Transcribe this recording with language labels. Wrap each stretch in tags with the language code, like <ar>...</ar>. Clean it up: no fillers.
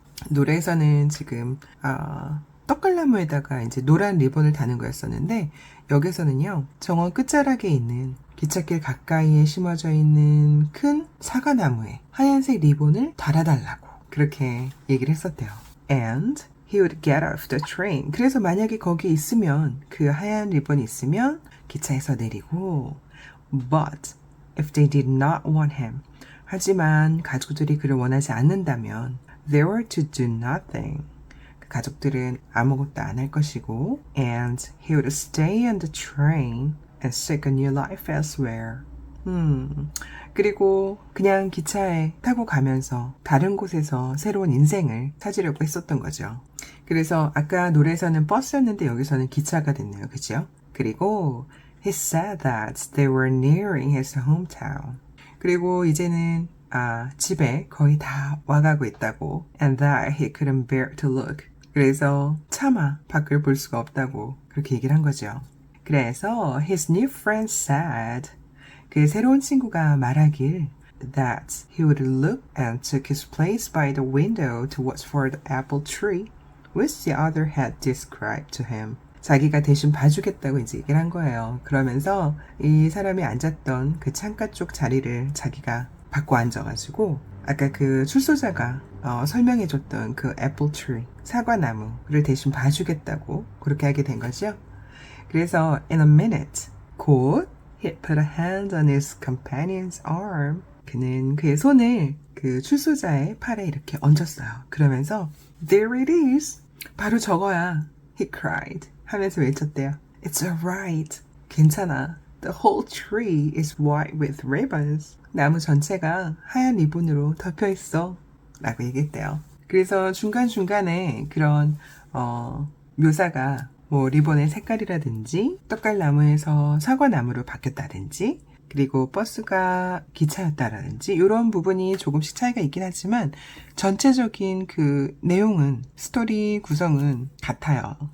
<ko>노래에서는 지금 떡갈나무에다가 이제 노란 리본을 다는 거였었는데 여기서는요 정원 끝자락에 있는 기찻길 가까이에 심어져 있는 큰 사과나무에 하얀색 리본을 달아달라고 그렇게 얘기를 했었대요.</ko> <en>And he would get off the train.</en> <ko>그래서 만약에 거기에 있으면 그 하얀 리본이 있으면 기차에서 내리고</ko> <en>But if they did not want him.</en> <ko>하지만 가족들이 그를 원하지 않는다면</ko> <en>they were to do nothing.</en> <ko>가족들은 아무것도 안 할 것이고</ko> <en>and he would stay on the train and seek a new life elsewhere.</en> <ko>그리고 그냥 기차에 타고 가면서 다른 곳에서 새로운 인생을 찾으려고 했었던 거죠. 그래서 아까 노래에서는 버스였는데 여기서는 기차가 됐네요. 그죠?</ko> <en>그리고 he said that they were nearing his hometown.</en> <ko>그리고 이제는 집에 거의 다 와가고 있다고</ko> <en>and that he couldn't bear to look.</en> <ko>그래서 차마 밖을 볼 수가 없다고 그렇게 얘기를 한 거죠.</ko> <en>그래서 his new friend said</en> <ko>그 새로운 친구가 말하길</ko> <en>that he would look and took his place by the window to watch for the apple tree which the other had described to him.</en> <ko>자기가 대신 봐주겠다고 이제 얘기를 한 거예요. 그러면서 이 사람이 앉았던 그 창가 쪽 자리를 자기가 바꿔 앉아가지고 아까 그 출소자가 설명해줬던 그 애플 트리, 사과나무를 대신 봐주겠다고 그렇게 하게 된 거죠.</ko> <en>그래서 in a minute, 곧 he put a hand on his companion's arm.</en> <ko>그는 그의 손을 그 출소자의 팔에 이렇게 얹었어요. 그러면서</ko> <en>there it is.</en> <ko>바로 저거야.</ko> <en>He cried.</en> <ko>하면서 외쳤대요.</ko> <en>It's alright.</en> <ko>괜찮아.</ko> <en>The whole tree is white with ribbons.</en> <ko>나무 전체가 하얀 리본으로 덮여 있어. 라고 얘기했대요. 그래서 중간중간에 그런 묘사가 뭐 리본의 색깔이라든지 떡갈나무에서 사과나무로 바뀌었다든지 그리고 버스가 기차였다라든지 이런 부분이 조금씩 차이가 있긴 하지만 전체적인 그 내용은 스토리 구성은 같아요.</ko>